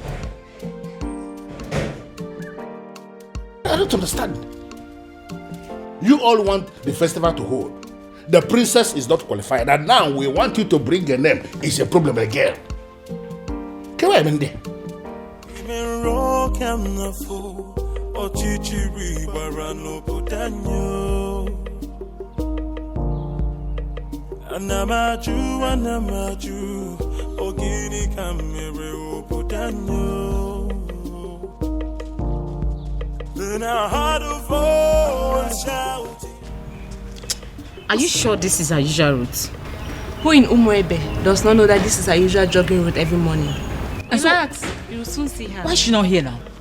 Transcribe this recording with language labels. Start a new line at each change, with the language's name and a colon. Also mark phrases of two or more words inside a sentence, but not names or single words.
English: I don't understand. You all want the festival to hold. The princess is not qualified, and now we want you to bring a name. It's a problem again. Come on, Mende. Anamaju, ogini kamere opudanyo. Then I heard a voice shouting. Are you sure this is our usual route? Who in Umuebe does not know that this is our usual jogging route every morning? Relax, you will soon see her. Why is she not here now?